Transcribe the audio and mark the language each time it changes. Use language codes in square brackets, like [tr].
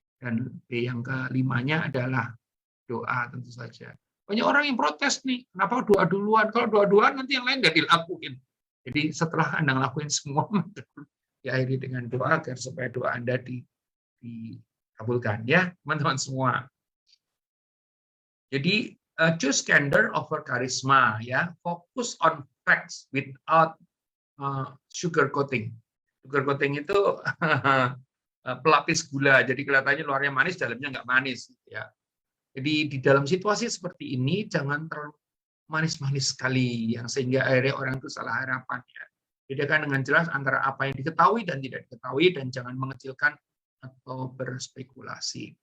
[id] Dan B yang kelimanya adalah doa tentu saja. Banyak orang yang protes nih, kenapa doa duluan? Kalau doa duluan nanti yang lain nggak dilakuin. Jadi setelah Anda ngelakuin semua, diakhiri dengan doa agar supaya doa Anda dikabulkan ya teman-teman semua. [en] Jadi choose candor over charisma ya, focus on facts without sugar coating. [id] Sugar coating itu pelapis gula, jadi kelihatannya luarnya manis, dalamnya nggak manis ya. Jadi di dalam situasi seperti ini jangan terlalu manis-manis sekali yang sehingga akhirnya orang itu salah harapan ya. Bedakan dengan jelas antara apa yang diketahui dan tidak diketahui, dan jangan mengecilkan atau berspekulasi.